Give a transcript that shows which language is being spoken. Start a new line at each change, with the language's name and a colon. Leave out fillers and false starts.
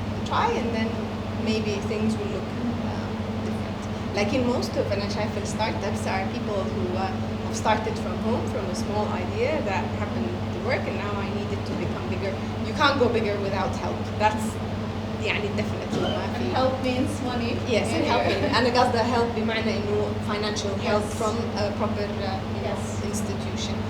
English: Try and then maybe things will look different. Like in most of
Arabic: أنا شايفة
English: startups are people who have started from home from a small idea that happened to work and now I need it to become bigger. You can't go bigger without help.
Arabic: That's يعني definitely ما في.
English: Help means money. Yes, helping.
Arabic: أنا قصدي
English: help
Arabic: بمعنى إنه
English: financial help from a proper institution.